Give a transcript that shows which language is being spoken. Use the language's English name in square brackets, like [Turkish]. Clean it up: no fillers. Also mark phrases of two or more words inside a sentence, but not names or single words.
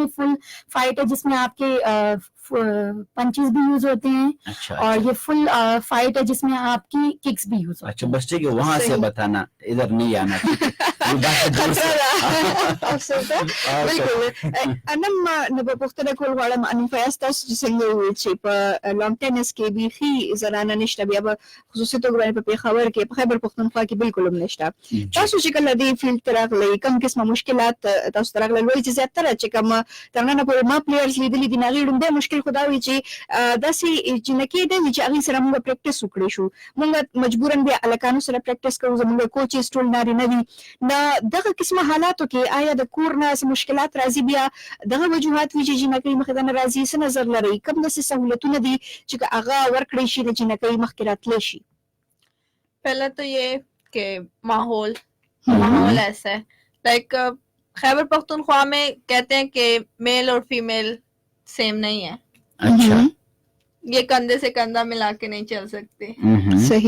[English] full fight [Urdu] ہے جس میں آپ کے پنچز بھی یوز ہوتے ہیں، اور یہ [English] full fight [Urdu] ہے جس میں آپ کی ککس بھی یوز ہوتے ہیں. اچھا، بس ٹھیک ہے، وہاں سے بتانا، ادھر نہیں آنا. بالکل. [Pashto] انم نو پوښتنه کول غواړم، انم فیاض، تاسو چې څنګه وویل چې په [English] long tennis [Pashto] کې بیخي زنانه نشته، بیا په خصوصي توګه باندې په پېښور کې، په خیبر پښتونخوا کې بالکل هم نشته. تاسو چې کله دې فیلډ ته راغلئ، کوم قسمه مشکلات تاسو ته راغلل؟ وایي چې زیاتره چې کوم تر ننه پورې ما پلیئرز لیدلي دي، هغې لومړی مشکل خو دا وي چې داسې جنکۍ ده چې هغې سره موږ پریکټس وکړی شو، موږ مجبوراً بیا هلکانو سره پریکټس کوو، زموږ کوچز ټول نارینه دي. نو دغه قسمه حالاتو کې آیا د کور نه څه مشکلات راځي؟ بیا دغه وجوهات وي چې جنکۍ مخې ته نه راځي، څه نظر لرئ؟ کوم داسې سهولتونه دي چې که هغه ورکړی شي د جنکۍ مخکې راتلی شي؟ [Urdu] پہلا تو یہ کہ ماحول ایسا ہے، لائک خیبر پختونخوا میں کہتے ہیں کہ میل اور [English] female same [Urdu] نہیں ہے. اچھا، یہ کندھے سے کندھا ملا کے نہیں چل سکتے، صحیح.